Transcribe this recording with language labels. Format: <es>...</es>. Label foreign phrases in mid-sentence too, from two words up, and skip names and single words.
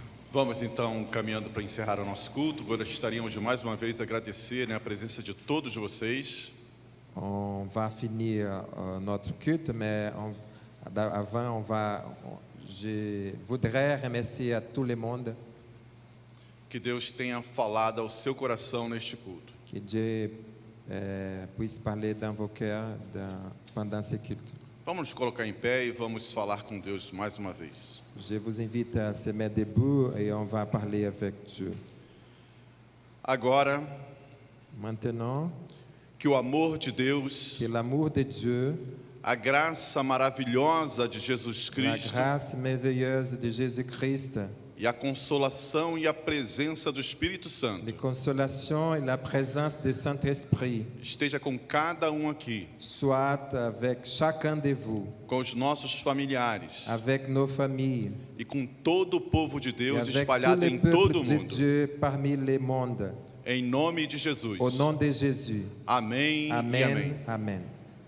<pt>Vamos então caminhando para encerrar o nosso culto. Gostaríamos de mais uma vez agradecer, a presença de todos vocês.</pt> <fr>On va finir notre culte, mais avant, je voudrais remercier à tout le monde.</fr> <pt>Que Deus tenha falado ao seu coração neste culto.</pt> <fr>Que Dieu puisse parler dans vos cœurs pendant ce culte.</fr> <pt>Vamos nos colocar em pé e vamos falar com Deus mais uma vez.</pt> <fr>Je vous invite à se mettre debout et on va parler avec Dieu.</fr> <pt>Agora,</pt> <fr>maintenant,</fr> <pt>que o amor de Deus,</pt> <fr>que l'amour de Dieu,</fr> <pt>a graça maravilhosa de Jesus</pt> <fr>la</fr> <pt>Cristo,</pt> <fr>grâce merveilleuse de Jésus-Christ,</fr> <pt>e a consolação e a presença do Espírito Santo,</pt> <fr>la consolation et la présence du Saint-Esprit,</fr> <pt>esteja com cada aqui,</pt> <fr>soit avec chacun de vous,</fr> <pt>com os nossos familiares,</pt> <fr>avec nos familles,</fr> <pt>e com todo o povo de</pt> <fr>et</fr> <pt>Deus</pt> <fr>avec</fr> <pt>espalhado</pt> <fr>tout</fr> <pt>em</pt> <fr>le</fr> <pt>todo</pt> <fr>peuple</fr> <pt>o</pt> <fr>de</fr> <pt>mundo.</pt> <fr>Dieu parmi le monde.</fr> <pt>Em nome de Jesus.</pt> <fr>Au nom de Jésus.</fr> <pt>Amém.</pt> <fr>Amen.</fr> <pt>E amém.</pt> <fr>Amen.</fr>